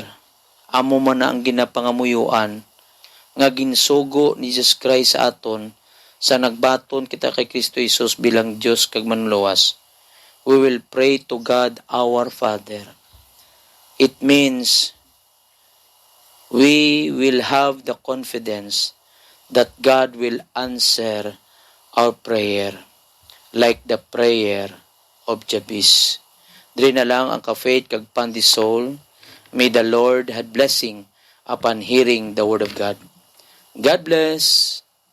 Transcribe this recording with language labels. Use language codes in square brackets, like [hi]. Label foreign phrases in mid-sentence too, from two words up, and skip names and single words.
[hil] Amo man na ang ginapangamuyuan nga ginsugo ni Jesus Christ sa aton sa nagbaton kita kay Kristo Jesus bilang Diyos kag manluwas. [en] We will pray to God our Father. It means we will have the confidence that God will answer our prayer like the prayer of Jabez. [hil] Diri na lang ang ka-faith kag pandisol. [en] May the Lord had blessing upon hearing the word of God. God bless.